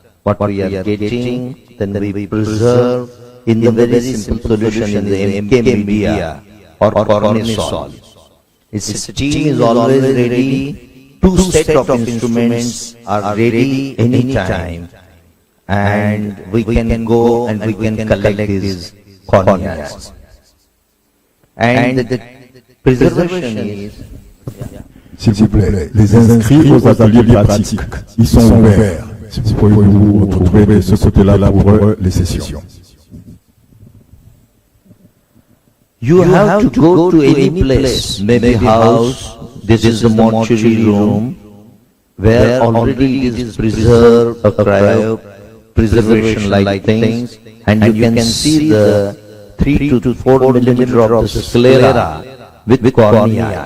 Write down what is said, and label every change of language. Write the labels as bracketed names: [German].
[English] What we are getting, then we preserve in the very simple solution in the MK media or corneal. Its steam is always ready. 2 sets of instruments are ready any time, and we can go and we can collect these corneas. And the preservation is... [French] S'il vous plaît, les inscrits aux ateliers pratiques, ils sont ouverts. Si vous pouvez vous retrouver de ce côté-là pour les sessions. [English] You have to go to any place, maybe house. This is the mortuary room where already it is preserved, a cryo preservation like things, and you can see the 3 to 4 millimeter of the sclera with cornea.